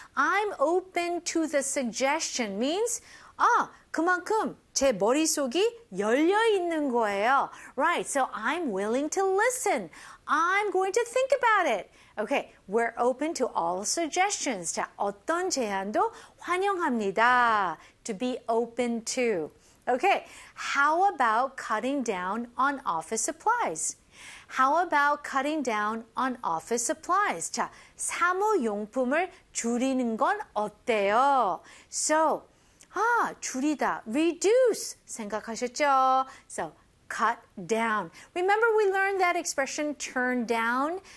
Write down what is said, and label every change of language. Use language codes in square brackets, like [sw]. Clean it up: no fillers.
[en] I'm open to the suggestion means [ko] 아, 그만큼 제 머릿속이 열려 있는 거예요. [en] Right, so I'm willing to listen. I'm going to think about it. Okay, we're open to all suggestions. [ko] 자, 어떤 제안도 환영합니다. [en] To be open to. Okay, how about cutting down on office supplies? How about cutting down on office supplies? [ko] 자, 사무용품을 줄이는 건 어때요? So, 아, 줄이다, reduce 생각하셨죠? [en] So, cut down. Remember we learned that expression, turn down?